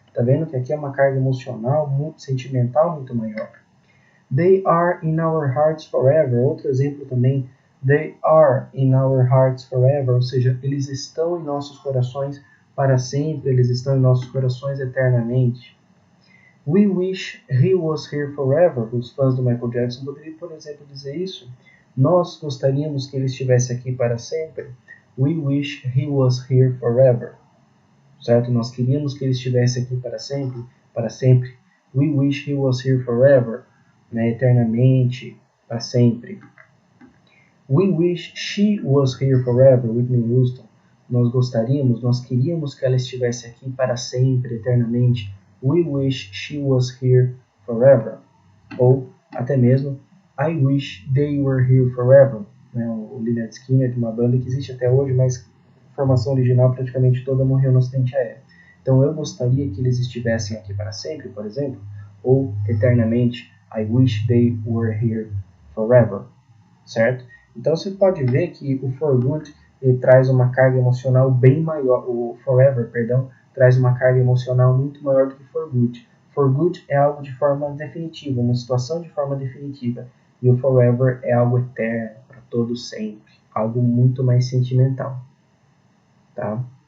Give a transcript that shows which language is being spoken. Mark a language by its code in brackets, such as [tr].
[pt] Tá vendo que aqui é uma carga emocional, muito sentimental, muito maior. [en] They are in our hearts forever. [pt] Outro exemplo também. [en] They are in our hearts forever. [pt] Ou seja, eles estão em nossos corações para sempre. Eles estão em nossos corações eternamente. [en] We wish he was here forever. [pt] Os fãs do Michael Jackson poderiam, por exemplo, dizer isso. Nós gostaríamos que ele estivesse aqui para sempre. [en] We wish he was here forever. [pt] Certo? Nós queríamos que ele estivesse aqui para sempre. Para sempre. [en] We wish he was here forever. Né, [pt] eternamente, para sempre. [en] We wish she was here forever, Whitney Houston. [pt] Nós queríamos que ela estivesse aqui para sempre, eternamente. [en] We wish she was here forever. [pt] Ou até mesmo, [en] I wish they were here forever. [pt] Né, o Lynyrd Skynyrd, de uma banda que existe até hoje, mas a formação original praticamente toda morreu no acidente aéreo. Então eu gostaria que eles estivessem aqui para sempre, por exemplo, ou eternamente. [en] I wish they were here forever, certo? [pt] Então você pode ver que o for good ele traz uma carga emocional bem maior, o forever, perdão, traz uma carga emocional muito maior do que for good. For good é algo de forma definitiva, uma situação de forma definitiva, e o forever é algo eterno, para todo sempre, algo muito mais sentimental, tá?